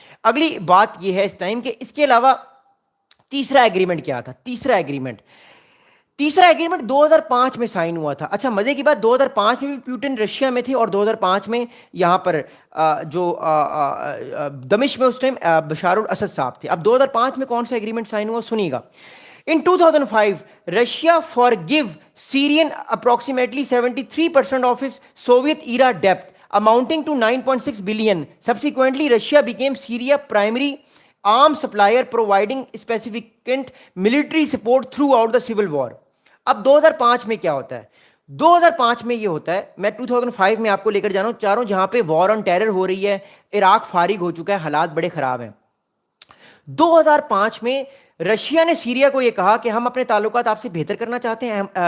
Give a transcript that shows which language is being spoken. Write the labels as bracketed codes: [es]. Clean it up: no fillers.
[ur] اگلی بات یہ ہے اس ٹائم کہ اس کے علاوہ تیسرا ایگریمنٹ کیا تھا. تیسرا ایگریمنٹ 2005 میں سائن ہوا تھا. اچھا, مزے کی بات 2005 میں بھی پیوٹن رشیا میں تھے, اور 2005 میں یہاں پر جو دمشق میں اس ٹائم بشار الاسد صاحب تھے. اب 2005 میں کون سا ایگریمنٹ سائن ہوا, سنیے گا. [en] In 2005, Russia forgave Syrian approximately 73% of its Soviet-era debt, amounting to 9.6 billion. Subsequently, Russia became Syria's primary arms supplier, providing significant military support throughout the civil war. [ur] اب 2005 میں کیا ہوتا ہے؟ 2005 میں یہ ہوتا ہے، میں 2005 میں آپ کو لے کر جانا چاہ رہا ہوں، جہاں پہ وار آن ٹیرر ہو رہی ہے، عراق فارغ ہو چکا ہے، حالات بڑے خراب ہیں. 2005 میں رشیا نے سیریا کو یہ کہا کہ ہم اپنے تعلقات آپ سے بہتر کرنا چاہتے ہیں.